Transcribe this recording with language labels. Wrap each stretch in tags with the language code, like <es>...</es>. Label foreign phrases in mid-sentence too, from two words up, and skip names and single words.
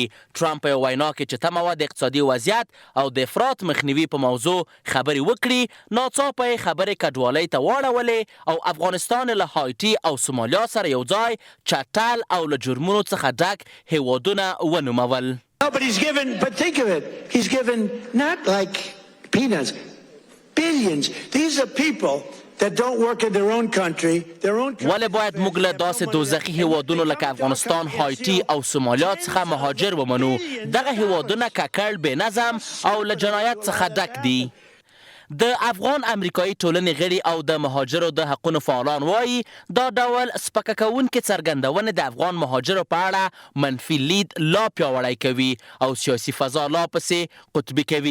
<ps>ټرمپ په یو وینا کې چې تمه وه د اقتصادي وضعیت او د افراط مخنیوي په موضوع خبرې وکړي، ناڅاپه یې خبرې کډوالۍ ته واړولې او افغانستان له هایټي او سومالیا سره یو ځای چټل او له جرمونو څخه ډک هیوادونه ونومول.</ps> <en>No, but think of it. He's given not like peanuts, billions. These are people that don't work in their own country.</en> <ps>ولې باید موږ له داسې دوزخي هیوادونو لکه افغانستان، هایټي او سومالیا څخه مهاجر ومنو؟ دغه هیوادونه ککړ، بې نظم او له جنایت څخه ډک دي. د افغان امریکایي ټولنې غړي او د مهاجرو د حقونو فعالان وایي دا ډول سپکه کوونکې څرګندونې د افغان مهاجرو په اړه منفي لید لا پیاوړی کوي او سیاسي فضا لا پسې قطبي کوي.</ps>